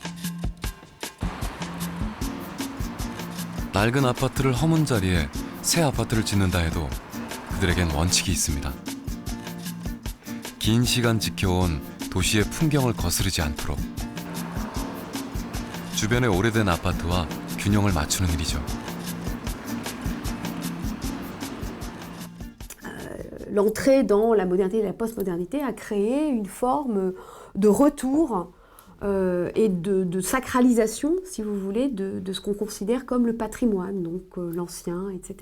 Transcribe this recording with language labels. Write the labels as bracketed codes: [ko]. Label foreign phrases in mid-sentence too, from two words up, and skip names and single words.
[ko] 낡은 아파트를 허문 자리에 새 아파트를 짓는다 해도 그들에겐 원칙이 있습니다. 긴 시간 지켜온 도시의 풍경을 거스르지 않도록 주변의 오래된 아파트와 균형을 맞추는 일이죠. [fr] L'entrée dans la modernité et la postmodernité a créé une forme de retour et de sacralisation, si vous voulez, de ce qu'on considère comme le patrimoine, donc l'ancien, etc.